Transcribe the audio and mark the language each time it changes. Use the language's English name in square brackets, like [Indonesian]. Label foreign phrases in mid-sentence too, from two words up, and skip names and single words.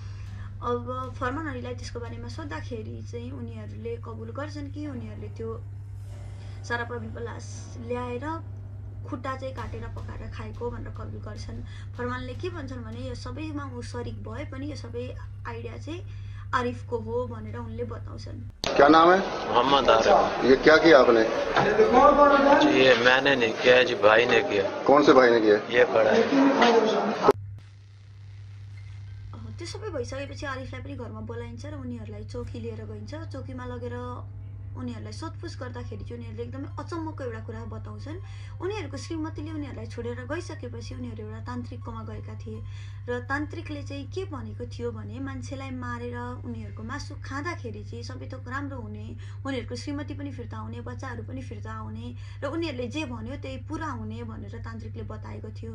[Nepali] अब फरमान अलीलाई त्यसको बारेमा सोद्धाखेरि चाहिँ उनीहरूले कबुल गर्छन् कि उनीहरूले त्यो सारा प्रवीणको लास ल्याएर खुट्टा चाहिँ काटेर पकाएर खाएको भनेर कबुल गर्छन्। फरमानले के भन्छन् भने यो सबैमा ऊ सरिक भए पनि यो सबै आइडिया चाहिँ आरिफ को हो भनेर उनले बताउँछन्। [Hindi] क्या नाम है? मोहम्मद आरिफ। ये क्या किया आपने? जी ये मैंने नहीं किया है जी, भाई ने किया। कौन से भाई ने किया? ये पड़ा है। [Nepali] त्यो सबै भइसकेपछि आरिफलाई पनि घरमा बोलाइन्छ र उनीहरूलाई चौकी लिएर गइन्छ। चौकीमा लगेर उनीहरूलाई सोधपुछ गर्दाखेरि चाहिँ उनीहरूले एकदमै अचम्मको एउटा कुरा बताउँछन्। उनीहरूको श्रीमतीले उनीहरूलाई छोडेर गइसकेपछि उनीहरू एउटा तान्त्रिककोमा गएका थिए र तान्त्रिकले चाहिँ के भनेको थियो भने मान्छेलाई मारेर उनीहरूको मासु खाँदाखेरि चाहिँ सबै थोक राम्रो हुने, उनीहरूको श्रीमती पनि फिर्ता आउने, बच्चाहरू पनि फिर्ता आउने र उनीहरूले जे भन्यो त्यही पुरा हुने भनेर तान्त्रिकले बताएको थियो।